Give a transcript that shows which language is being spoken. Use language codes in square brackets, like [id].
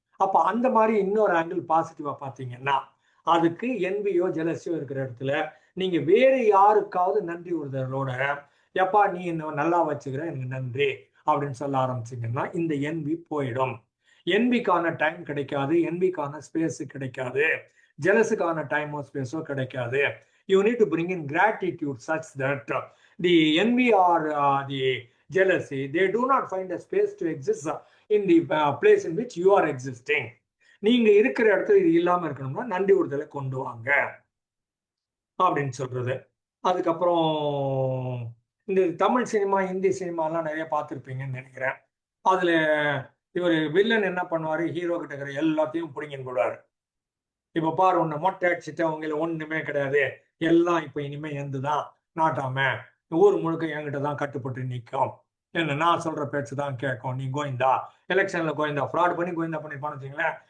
[ta] அப்ப அந்த மாதிரி இன்னொரு ஆங்கிள் பாசிட்டிவா பாத்தீங்கன்னா, அதுக்கு என்வியோ ஜெலசியோ இருக்கிற இடத்துல நீங்க வேற யாருக்காவது நன்றி உறுதலோட, எப்பா நீ என்ன நல்லா வச்சுக்கிற, எனக்கு நன்றி அப்படின்னு சொல்ல ஆரம்பிச்சிங்கன்னா இந்த என்வி போயிடும். என்விக்கான டைம் கிடைக்காது, என்விக்கான ஸ்பேஸ் கிடைக்காது, ஜெலஸுக்கான டைமோ ஸ்பேஸோ கிடைக்காது. [en] You need to bring in gratitude such that the envy or the jealousy, they do not find a space to exist in the place in which you are existing. [ta] நீங்க இருக்கிற இடத்துல இது இல்லாம இருக்கணும்னா நன்றி உறுதலை கொண்டு வாங்க. அப்படின்னு சொல்றது. அதுக்கப்புறம் இந்த தமிழ் சினிமா, ஹிந்தி சினிமாலாம் நிறைய பார்த்துருப்பீங்கன்னு நினைக்கிறேன். அதுல இவர் வில்லன் என்ன பண்ணுவாரு, ஹீரோ கிட்ட இருக்கிற எல்லாத்தையும் பிடிங்கின்னு போடுவாரு. இப்ப பாரு, உன்னை மொட்டை அடிச்சுட்டு அவங்கள ஒண்ணுமே கிடையாது, எல்லாம் இப்ப இனிமே எந்துதான் நாட்டாம, ஊர் முழுக்க என்கிட்ட தான் கட்டுப்பட்டு நிற்கும், என்ன நான் சொல்ற பேச்சு தான் கேட்கும், நீ கோவிந்தா எலெக்ஷன்ல கோவிந்தா ஃப்ராட் பண்ணி கோவிந்தா பண்ணிருப்பான்னு வச்சுங்களேன்.